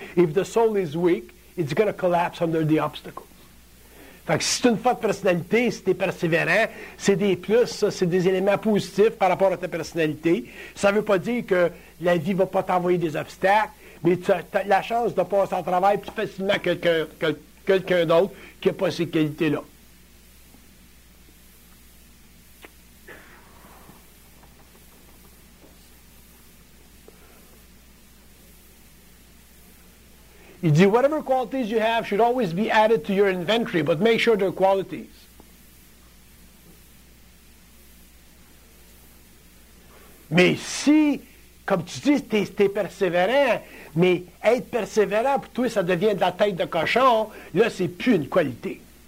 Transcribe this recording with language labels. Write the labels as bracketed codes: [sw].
[en] If the soul is weak, it's going to collapse under the obstacle. [fr] Fait que si c'est une forte personnalité, si tu es persévérant, c'est des plus, ça, c'est des éléments positifs par rapport à ta personnalité. Ça ne veut pas dire que la vie ne va pas t'envoyer des obstacles, mais tu as la chance de passer au travail plus facilement quelqu'un d'autre qui n'a pas ces qualités-là. [en] He said, whatever qualities you have should always be added to your inventory, but make sure they're qualities. [fr] Mais si, comme tu dis, t'es persévérant, mais être persévérant, pour toi, ça devient de la tête de cochon, là, c'est plus une qualité.